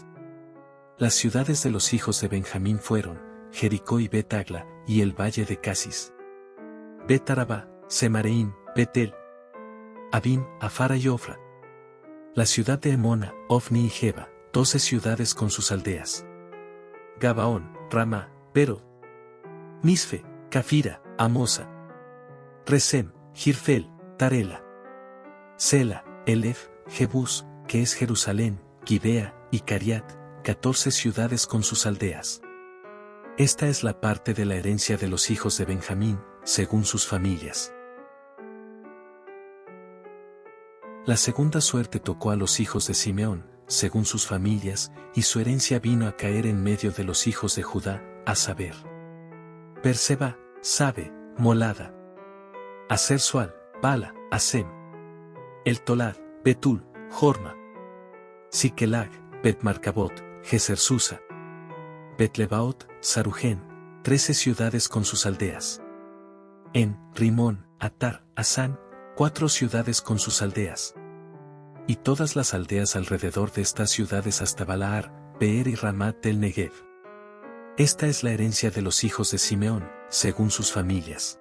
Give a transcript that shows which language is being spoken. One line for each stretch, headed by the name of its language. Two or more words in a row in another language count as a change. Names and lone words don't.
Spanish: Las ciudades de los hijos de Benjamín fueron Jericó y Bet-Agla, y el valle de Casis. Bet-Arabá, Semareim, Betel, Abim, Afara y Ofra. La ciudad de Emona, Ofni y Geba, 12 ciudades con sus aldeas. Gabaón, Ramá, Berod, Misfe, Cafira, Amosa, Resem, Girfel, Tarela, Sela, Elef, Jebús, que es Jerusalén, Gibea, y Cariat, 14 ciudades con sus aldeas. Esta es la parte de la herencia de los hijos de Benjamín, según sus familias. La segunda suerte tocó a los hijos de Simeón, según sus familias, y su herencia vino a caer en medio de los hijos de Judá, a saber: Berseba, Sabe, Molada, Aser Sual, Bala, Asem, El Tolad, Betul, Jorma, Siquelag, Bet-Marcabot, Geser-Susa, Bet-Lebaot, Sarugen, 13 ciudades con sus aldeas. En Rimón, Atar, Asán, 4 ciudades con sus aldeas. Y todas las aldeas alrededor de estas ciudades hasta Balaar, Beer y Ramat del Negev. Esta es la herencia de los hijos de Simeón, según sus familias.